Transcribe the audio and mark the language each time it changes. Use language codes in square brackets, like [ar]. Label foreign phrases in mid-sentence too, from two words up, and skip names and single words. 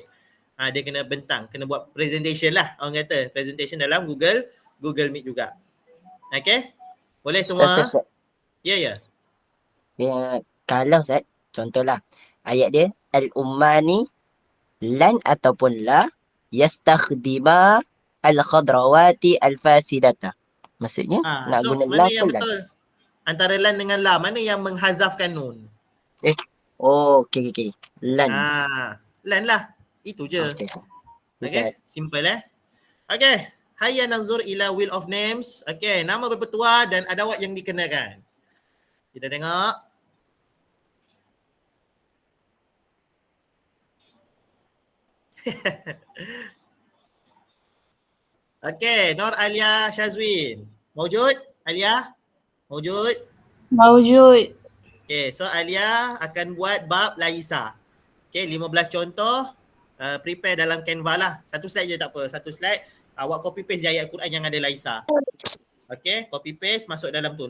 [ms] Dia kena bentang. Kena buat presentation lah. Orang kata presentation dalam Google Meet juga. Okay? Boleh semua? Ya. Kalau Ustaz, contohlah ayat dia al-umma ni lan ataupun [ar] لا يستخدم الخضراوات الفاسدة. [ms] Maksudnya nak so guna mana la yang ke lan? betul? Antara lan dengan la, mana yang menghazafkan nun? Okay. Lan. Lan lah. Itu je. Okay. [en] Simple Okay. [ar] هيا ننظر إلى [en] wheel of names. [ms] Okay. Nama berpetua dan adawat yang dikenakan. Kita tengok. Okay. Nur Alia Shazwin. Mawjud? Alia? Mawjud? Mawjud. Okay. So Alia akan buat bab Laisa. Okay. 15 contoh. Prepare dalam Canva lah. Satu slide je tak apa. Satu slide. Awak [en] copy paste [ms] je ayat Quran yang ada Laisa. Okay. [en] Copy paste [ms] masuk dalam tu.